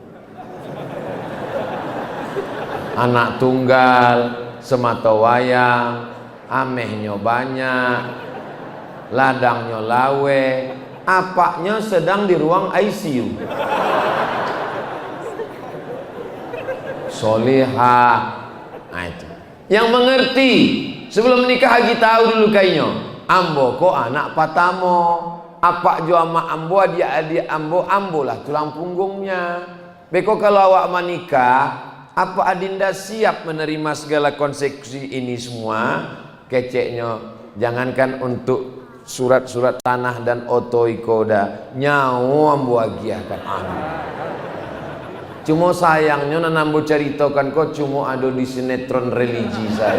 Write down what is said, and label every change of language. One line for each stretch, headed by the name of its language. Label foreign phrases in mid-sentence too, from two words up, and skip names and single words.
Indonesian: Anak tunggal, semata wayang, amehnya banyak, ladangnya lawe, apaknya sedang di ruang ICU. Solihah. Nah itu yang mengerti. Sebelum menikah haji tahu dulu kayaknya.
Minangkabau: Ambo kok anak patamo, apa jo ama ambo, adik-adik ambo, ambo lah tulang punggungnya.
Indonesian: Beko kalau awak menikah, apa adinda siap menerima segala konsekuensi ini semua?
Minangkabau: Keceknya, jangankan untuk surat-surat tanah dan oto ikoda, nyawa ambo agiakan.
Indonesian: Amin. Cuma sayangnya nanambo ceritakan kok cuma ada di sinetron religi saja.